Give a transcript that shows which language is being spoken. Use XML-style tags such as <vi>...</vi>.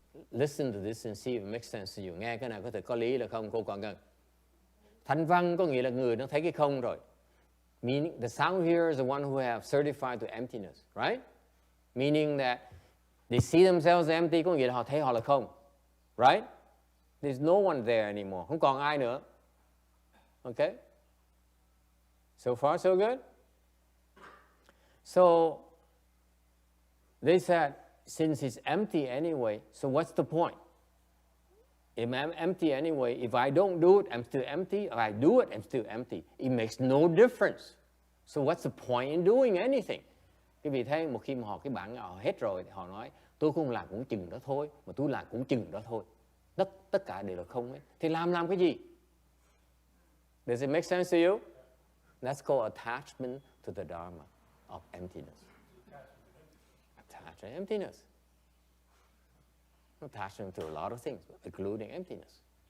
<en>Listen to this and see if it makes sense to you.</en> <vi>Nghe cái này có thể có lý là không, cô còn gần. Thanh văn có nghĩa là người nó thấy cái không rồi.</vi> <en>Meaning the sound hearer is the one who have certified to emptiness, right? Meaning that they see themselves empty,</en> <vi>có nghĩa là họ thấy họ là không,</vi> <en>right? There's no one there anymore,</en> <vi>không còn ai nữa.</vi> <en>Okay? So far so good? So they said, since it's empty anyway, so what's the point? If I'm empty anyway, if I don't do it, I'm still empty. If I do it, I'm still empty. It makes no difference. So what's the point in doing anything?</en> <vi>Quý vị thấy một khi mà cái bản họ hết rồi thì họ nói tôi không làm cũng chừng đó thôi, mà tôi làm cũng chừng đó thôi. Tất cả đều là không hết. Thì làm cái gì?</vi> <en>Does it make sense to you? That's called attachment to the Dharma of emptiness. Attachment to emptiness. Attachment to a lot of things, including emptiness.</en>